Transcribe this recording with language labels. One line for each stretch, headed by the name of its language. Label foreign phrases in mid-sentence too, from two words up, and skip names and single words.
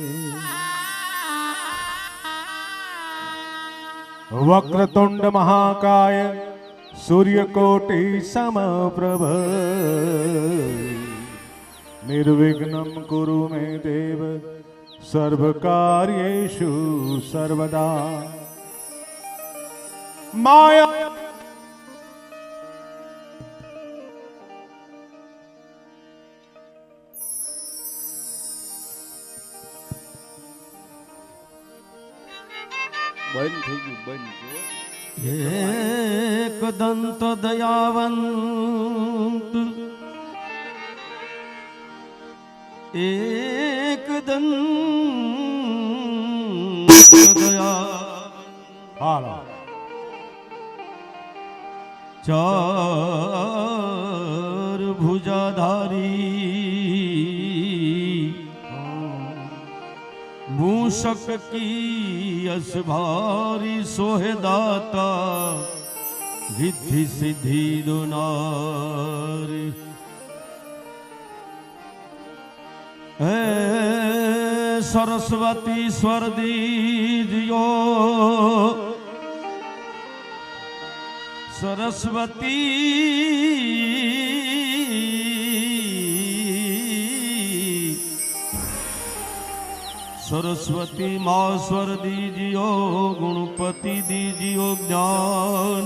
Sanskrit: वक्रतुंड महाकाय सूर्यकोटि समप्रभ निर्विघ्नं कुरु मे देव सर्वकार्येषु सर्वदा। माया
Gujarati: બંધ થઈ ગયું, બંધ જો.
Hindi: एक दंत दयावंत एक दंत दया
Gujarati: હાલો
Hindi: चार भुजाधारी मूषक की असभारी सोहे दाता रिद्धि सिद्धि दुनारी। हे सरस्वती स्वर दीजियो सरस्वती सरस्वती माँ स्वर दीजियो गुणपति दीजियो ज्ञान।